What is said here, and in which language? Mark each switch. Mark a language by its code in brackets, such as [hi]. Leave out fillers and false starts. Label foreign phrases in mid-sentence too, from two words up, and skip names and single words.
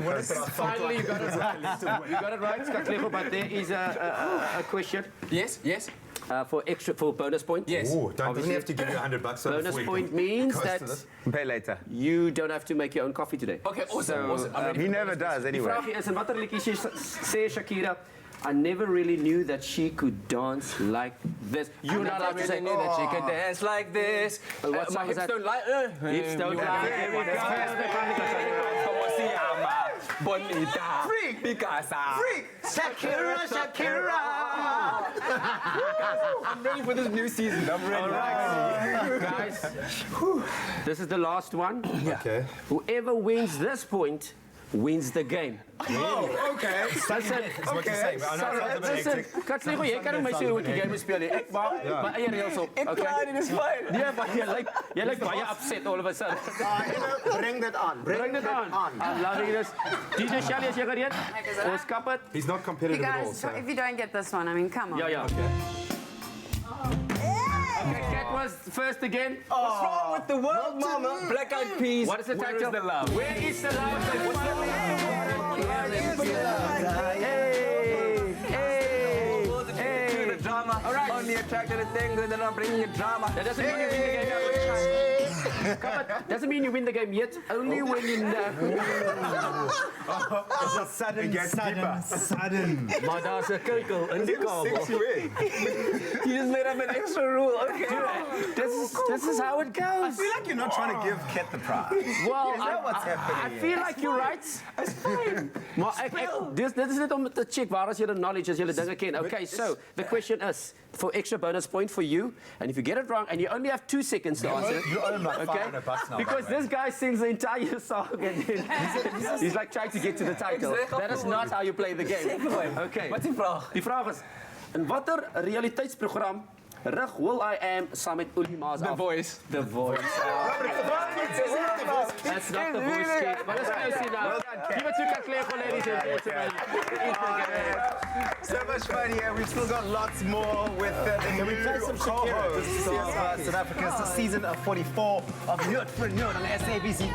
[en] Finally, you got it right. You got it right, Katlego, but there is a question. Yes. For bonus point. Yes. Ooh, doesn't he have to give you $100 Bonus point means that Pay later. you don't have to make your own coffee today. Okay, awesome. I'm ready He for never this. does [af] Die [en] anyway. [af] vraag is, en watter liedjies sê Shakira, [en] I never really knew that she could dance like this. You're not allowed to say, knew that she could dance like this. What My song is hips that? don't lie. Hips don't lie. There we go. [es] Como se llama? Bonita. [en] Freak. Picasa. Freak. Shakira. I'm ready for this new season. I'm ready. All right, guys. This is the last one. Okay. Whoever wins this point wins the game. Oh, okay. Listen, That's what you say, but I know it sounds a bit listen, hectic. [af] Katlego, jy kan nie my sê hoe ek die game speel nie. Ek wou my eie reëls op. Ek klaar, dit is fyn. Nee, maar jy lyk baie upset [en] all of a sudden. Bring that on. Bring it on. I'm loving this. DJ Shelly, [af] is jy gereed? Ons kap het. [en] He's not competitive at all. So. If you don't get this one, I mean, come on. Ja. Okay, Kat was first again. What's wrong with the world, mama? Black Eyed Peas. What is the Where title? is the love? Where is the love? What's the Hey, drama. All right. Only attracted to things that are bringing you drama. That doesn't mean you win the game. Come on. Doesn't mean you win the game yet. Only when you know. It's a sudden. [af] Maar daar's 'n keukel in die kabel. [en] You just made up an extra rule. Okay. This is how it goes. I feel like you're not trying to give Kat the prize. Well, Is that what's happening I here? feel like you're right. It's fine. [af] Maar dit is net om te check waar as jy die knowledge as jy dinge ken. [en] Okay, so the question is for extra bonus point for you, and if you get it wrong and you only have 2 seconds to answer. You owe him like $500 now. Because this guy sings the entire song and then he's like trying to get to the title. That is not how you play the game. Okay. [af] Wat is die vraag? Die vraag is in watter realiteitsprogram rig Will I Am saam met Olie Maas af? [en] The Voice. The Voice. That's not the voice, kid. But let's go see now. Give it to Katlego, ladies and gentlemen. So much fun here. We've still got lots more with the new co-hosts of South Africa's season of 44 of Note for Note on SABC3.